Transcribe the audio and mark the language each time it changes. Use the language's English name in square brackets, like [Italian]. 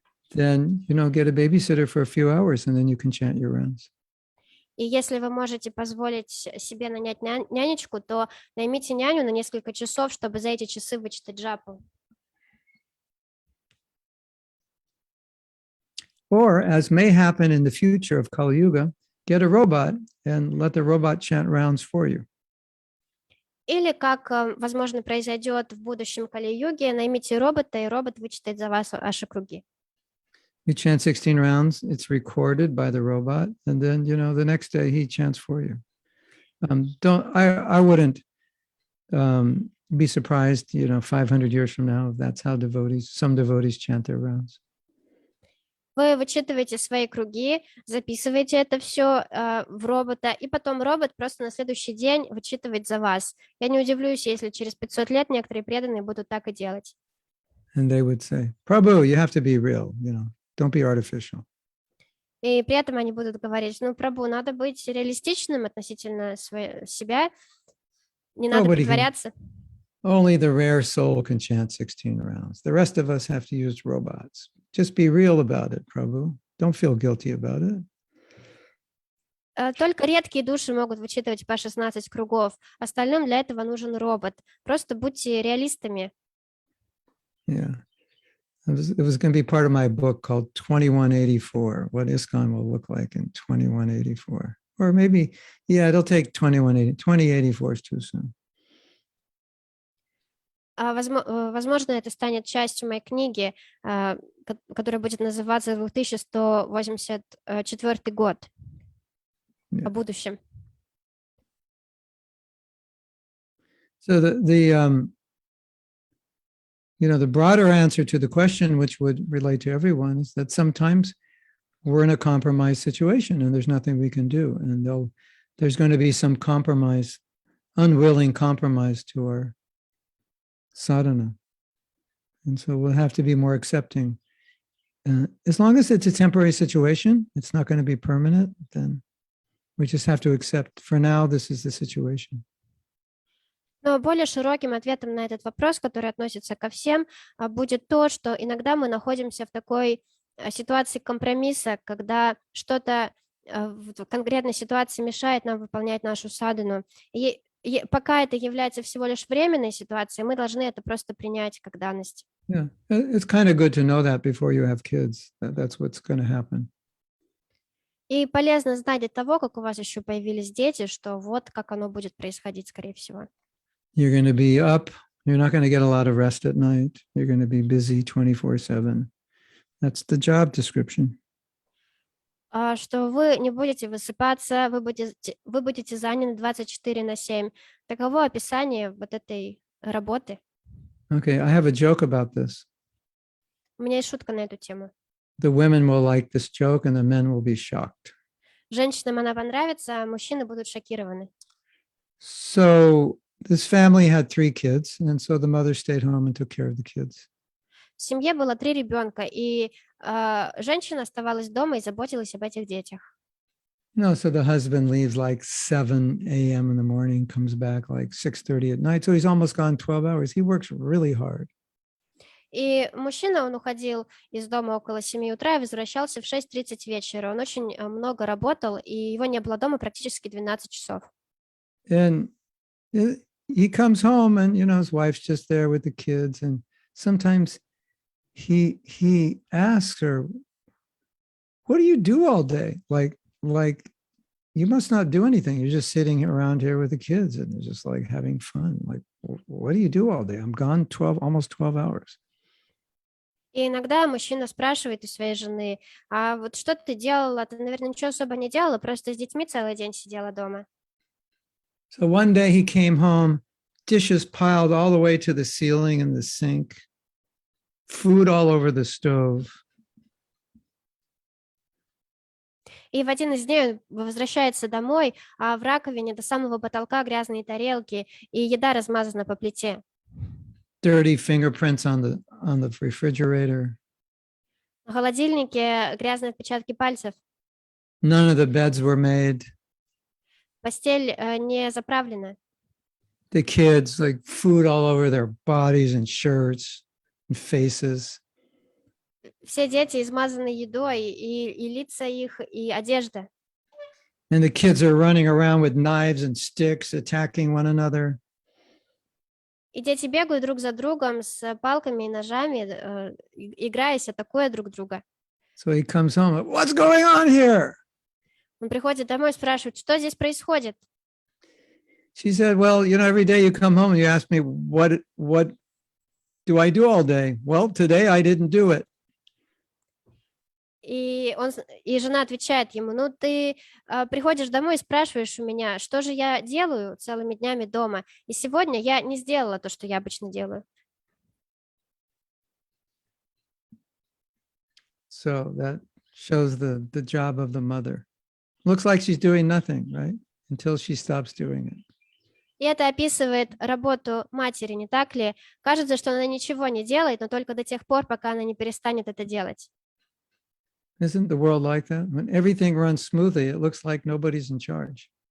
[English] then, get a babysitter for a few hours and then you can chant your rounds. [Russian] И если вы можете позволить себе нанять нянечку, то наймите няню на несколько часов, чтобы за эти часы вычитать джапу. [English] Or, as may happen in the future of Kali Yuga, get a robot and let the robot chant rounds for you. [Russian] Или, как, возможно, произойдет в будущем Кали-юге, наймите робота, и робот вычитает за вас ваши круги. [English] You chant 16 rounds, it's recorded by the robot, and then, the next day he chants for you. I wouldn't be surprised, 500 years from now, if that's how some devotees chant their rounds. [Russian] Вы вычитываете свои круги, записываете это все в робота, и потом робот просто на следующий день вычитывает за вас. Я не удивлюсь, если через 500 лет некоторые преданные будут так и делать. [English] And they would say, Prabhu, you have to be real, don't be artificial. [Russian] И при этом они будут говорить, Прабху, надо быть реалистичным относительно себя, не надо притворяться. [English] Only the rare soul can chant 16 rounds. The rest of us have to use robots. Just be real about it, Prabhu. Don't feel guilty about it. [Russian] Только редкие души могут вычитывать по 16 кругов. Остальным для этого нужен робот. Просто будьте реалистами. [English] Yeah. It was going to be part of my book called 2184, what ISKCON will look like in 2184. Or maybe, it'll take 2084 is too soon. [Russian] Возможно, это станет частью моей книги, которая будет называться 2184 год, о будущем. [English] So the broader answer to the question, which would relate to everyone, is that sometimes we're in a compromised situation and there's nothing we can do. And there's going to be some compromise, unwilling compromise to our sadhana. And so we'll have to be more accepting. As long as it's a temporary situation, it's not going to be permanent, then we just have to accept, for now, this is the situation. [Russian] Но более широким ответом на этот вопрос, который относится ко всем, будет то, что иногда мы находимся в такой ситуации компромисса, когда что-то в конкретной ситуации мешает нам выполнять нашу садхану. И пока это является всего лишь временной ситуацией, мы должны это просто принять как данность. [English] Yeah, it's kind of good to know that before you have kids. That's what's going to happen. [Russian] И полезно знать до того, как у вас еще появились дети, что вот как оно будет происходить, скорее всего. [English] You're going to be up. You're not going to get a lot of rest at night. You're going to be busy 24/7. That's the job description. [Russian] Что вы не будете высыпаться, вы будете заняты 24/7. Таково описание вот этой работы. [English] Okay, I have a joke about this. [Russian] У меня есть шутка на эту тему. [English] The women will like this joke and the men will be shocked. [Russian] Женщинам она понравится, а мужчины будут шокированы. [English] So this family had 3 kids, and so the mother stayed home and took care of the kids. [Russian] В семье было 3 ребенка, и женщина оставалась дома и заботилась об этих детях. [English] So the husband leaves like 7 a.m. in the morning, comes back like 6:30 at night. So he's almost gone 12 hours. He works really hard. [Russian] И мужчина, он уходил из дома около 7 утра и возвращался в 6:30 вечера. Он очень много работал, и его не было дома практически 12 часов. [English] And he comes home and, his wife's just there with the kids. And sometimes he asks her, what do you do all day? Like, you must not do anything. You're just sitting around here with the kids and they're just like having fun. Like, what do you do all day? I'm gone almost 12 hours. [Russian] И иногда мужчина спрашивает у своей жены, а вот что ты делала? Ты, наверное, ничего особо не делала, просто с детьми целый день сидела дома. [English] So one day he came home, dishes piled all the way to the ceiling in the sink, food all over the stove. [Russian] И в один из дней он возвращается домой, а в раковине до самого потолка грязные тарелки, и еда размазана по плите. [English] Dirty fingerprints on the refrigerator. [Russian] В холодильнике грязные отпечатки пальцев. [English] None of the beds were made. [Russian] Постель не заправлена. [English] The kids, like food all over their bodies and shirts and faces. [Russian] все дети измазаны едой, и лица их, и одежда. [English] And the kids are running around with knives and sticks, attacking one another. [Russian] И дети бегают друг за другом с палками и ножами, играясь, атакуя друг друга. [English] So he comes home, what's going on here? [Russian] Он приходит домой и спрашивает, что здесь происходит? [English] She said, well, every day you come home and you ask me, what do I do all day? Well, today I didn't do it. [Russian] И жена отвечает ему, ну ты приходишь домой и спрашиваешь у меня, что же я делаю целыми днями дома, и сегодня я не сделала то, что я обычно делаю. [English] So that shows the job of the mother. Looks like she's doing nothing, right? Until she stops doing it. [Russian] И это описывает работу матери, не так ли? Кажется, что она ничего не делает, но только до тех пор, пока она не перестанет это делать. [English] Isn't the world like that? When everything runs smoothly, it looks like nobody's in charge.